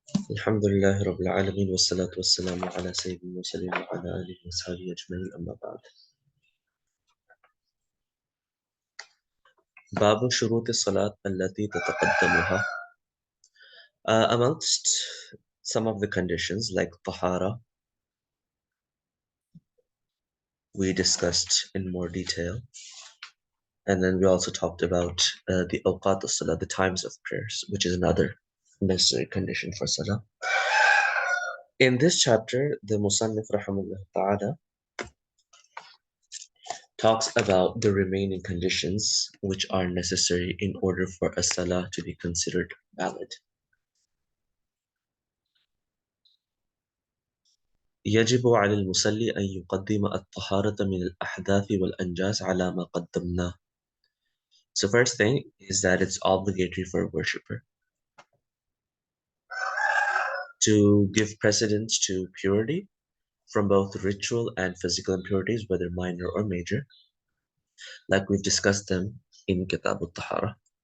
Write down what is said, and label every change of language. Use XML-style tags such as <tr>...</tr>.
<ar>الحمد لله رب العالمين والصلاة والسلام على سيد المرسلين وعلى آله وصحبه أجمعين أما بعد. باب شروط الصلاة التي تتقدمها.</ar> <en>Amongst some of the conditions like tahara, we discussed in more detail. And then we also talked about the awqat al-salah, the times of prayers, which is another necessary condition for salah. In this chapter, the Musannif rahimahullah ta'ala talks about the remaining conditions which are necessary in order for a salah to be considered valid.</en> <ar>يجب على المصلي أن يقدم الطهارة من الأحداث والأنجاس على ما قدمناه.</ar> <en>So first thing is that it's obligatory for a worshipper to give precedence to purity from both ritual and physical impurities, whether minor or major, like we've discussed them in Kitab al-Tahara.</en>